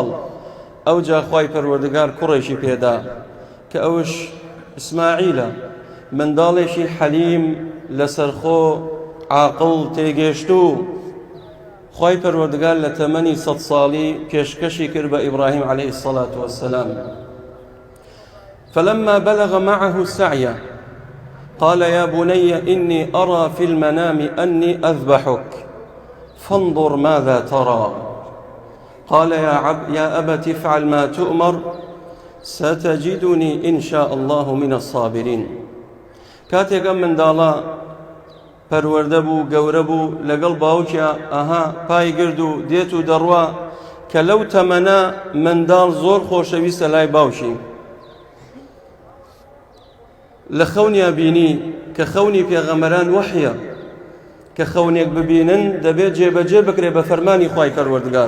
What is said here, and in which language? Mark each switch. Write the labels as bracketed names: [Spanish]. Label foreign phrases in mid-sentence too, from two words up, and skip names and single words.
[Central Kurdish] ئەوجا خوای پەروەردگار کوڕێکی پێدا کە ئەوش ئیسماعیلە، منداڵێکی حەلیم لەسەرخۆ عاقڵ تێگەیشتوو. خوای پەروەردگار لە تەمەنی 100 ساڵی پێشکەشی کرد بە ئیبراهیم [Arabic] عەلەیهی السەڵاتو وەسەلام. فلما بلغ معه السعي قال يا بني إني أرى في المنام أني أذبحك فانظر ماذا ترى قال يا أبت افعل ما تؤمر ستجدني إن شاء الله من الصابرين. [Central Kurdish] كاتێک ئەم منداڵە پەروەردە بوو، گەورە بوو، لەگەڵ باوکیا پای گرد و دێت و دەڕوا کە لەو تەمەنە منداڵ زۆر خۆشەویستە لای باوکی. لە خەونیا بینی کە خەونی پێغەمبەران وەحیە، کە خەونێک ببینن دەبێت جێبەجێ بکرێ بە فەرمانی خوای پەروەردگار.